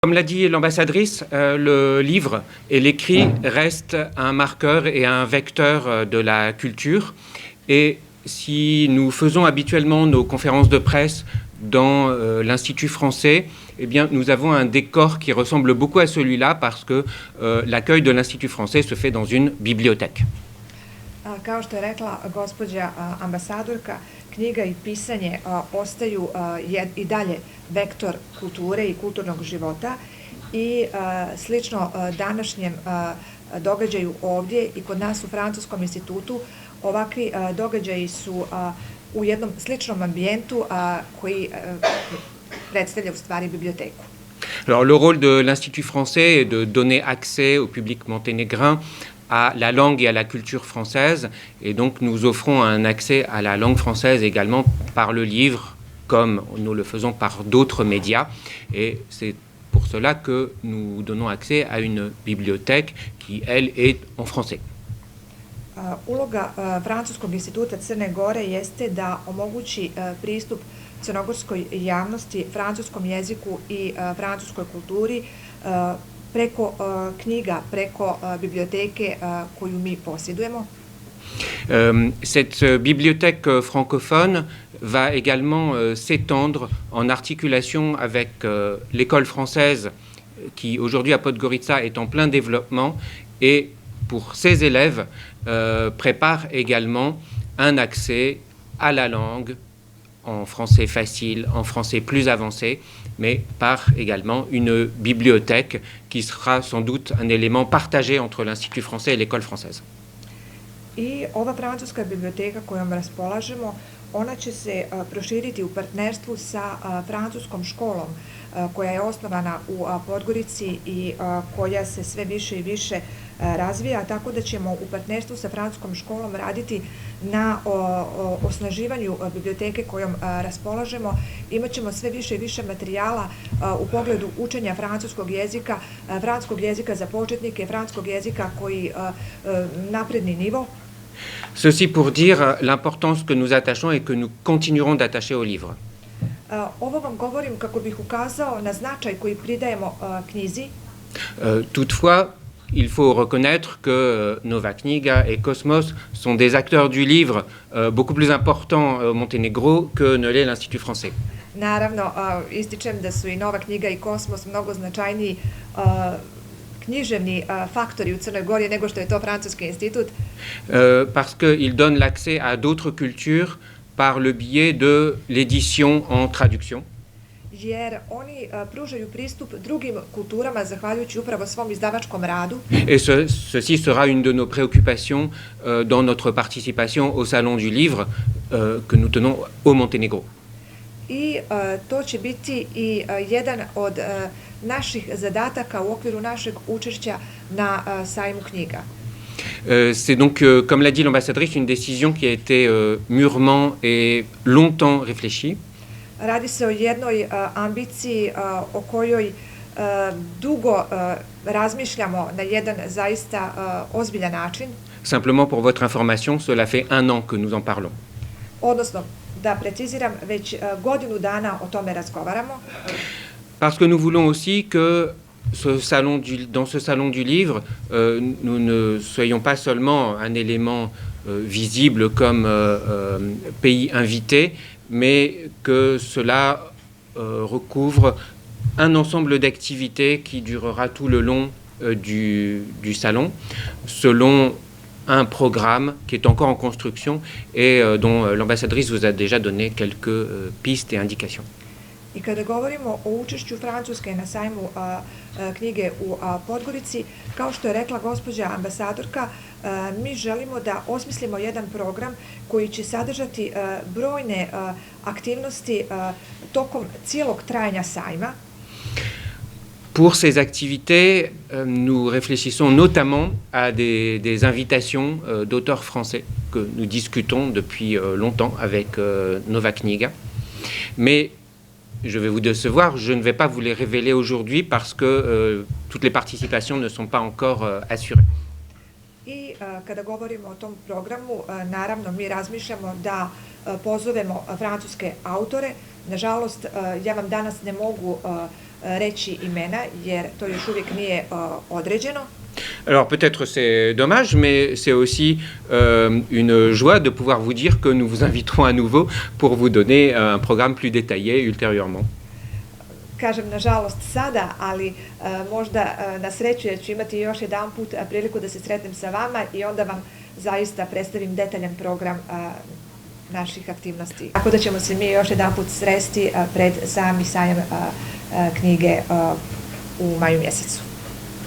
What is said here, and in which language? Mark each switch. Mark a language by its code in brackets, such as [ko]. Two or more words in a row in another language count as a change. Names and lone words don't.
[fr] Comme l'a dit l'ambassadrice, le livre et l'écrit restent un marqueur et un vecteur de la culture. Et si nous faisons habituellement nos conférences de presse dans l'Institut français, eh bien, nous avons un décor qui ressemble beaucoup à celui-là parce que l'accueil de l'Institut français se fait dans une bibliothèque. [sr] Kao što je rekla gospođa ambasadorka, knjiga i pisanje ostaju i dalje vektor kulture i kulturnog života i slično današnjem događaju ovdje i kod nas u Francuskom institutu ovakvi događaji su u jednom sličnom ambijentu koji predstavlja u stvari biblioteku. [fr] Alors, le rôle de l'Institut français est de donner accès au public monténégrin à la langue et à la culture française. Et donc, nous offrons un accès à la langue française également par le livre, comme nous le faisons par d'autres médias. Et c'est pour cela que nous donnons accès à une bibliothèque qui, elle, est en français. [sr] Uloga Francuskog instituta Crne Gore jeste da omogući pristup crnogorskoj javnosti, francuskom jeziku i francuskoj kulturi preko knjiga, preko biblioteke koju mi posjedujemo. [fr] Cette bibliothèque francophone va également s'étendre en articulation avec l'école française qui aujourd'hui à Podgorica est en plein développement et pour ses élèves prépare également un accès à la langue en français facile, en français plus avancé, mais par également une bibliothèque qui sera sans doute un élément partagé entre l'Institut français et l'école française. [sr] I ova francuska biblioteka kojom raspolažemo, ona će se proširiti u partnerstvu sa francuskom školom koja je osnovana u Podgorici i koja se sve više i više razvija, tako da ćemo u partnerstvu sa francuskom školom raditi na osnaživanju biblioteke kojom raspolažemo. Imaćemo sve više i više materijala u pogledu učenja francuskog jezika za početnike, francuskog jezika koji napredni nivo. [fr] Ceci pour dire l'importance que nous attachons et que nous continuerons d'attacher au livre. [sr] Ovo vam govorim kako bih ukazao na značaj koji pridajemo knjizi. [fr] Toutefois, il faut reconnaître que Nova Knjiga et Cosmos sont des acteurs du livre beaucoup plus importants au Monténégro que ne l'est l'Institut français. [sr] Naravno, ističem da su i Nova Knjiga i Kosmos mnogo značajniji književni faktori u Crnoj Gori nego što je to Francuski institut. [fr] Parce qu'ils donnent l'accès à d'autres cultures par le biais de l'édition en traduction. [sr] Jer oni pružaju pristup drugim kulturama zahvaljujući upravo svom izdavačkom radu. [fr] Et ceci sera une de nos préoccupations dans notre participation au Salon du Livre que nous tenons au Monténégro. [sr] I to će biti i jedan od naših zadataka u okviru našeg učešća na sajmu knjiga. [fr] C'est donc, comme l'a dit l'ambassadrice, une décision qui a été mûrement et longtemps réfléchie. [sr] Radi se o jednoj ambiciji o kojoj dugo razmišljamo na jedan zaista ozbiljan način. [fr] Simplement pour votre information, cela fait 1 an que nous en parlons. [sr] Odnosno, da preciziram, već godinu dana o tome razgovaramo. [fr] Parce que nous voulons aussi que dans ce salon du livre, nous ne soyons pas seulement un élément visible comme pays invité, mais que cela recouvre un ensemble d'activités qui durera tout le long du salon, selon un programme qui est encore en construction et dont l'ambassadrice vous a déjà donné quelques pistes et indications. [sr] I kada govorimo o učešću Francuske na sajmu knjige u Podgorici, kao što je rekla gospođa ambasadorka, mi želimo da osmislimo jedan program koji će sadržati brojne aktivnosti tokom cijelog trajanja sajma. [fr] Pour ces activités, nous réfléchissons notamment à des invitations d'auteurs français que nous discutons depuis longtemps avec Nova Knjiga. Mais je vais vous décevoir, je ne vais pas vous les révéler aujourd'hui parce que toutes les participations ne sont pas encore assurées. [sr] I kada govorimo o tom programu, naravno mi razmišljamo da pozovemo francuske autore. Nažalost, ja vam danas ne mogu reći imena, jer to još uvijek nije određeno. [fr] Alors peut-être c'est dommage, mais c'est aussi une joie de pouvoir vous dire que nous vous inviterons à nouveau pour vous donner un programme plus détaillé ultérieurement. [sr] Kažem nažalost sada, ali možda na sreću jer ću imati još jedan put priliku da se sretnem sa vama i onda vam zaista predstavim detaljan program naših aktivnosti. Tako da ćemo se mi još jedan put sresti pred sami sajam knjige u maju mjesecu.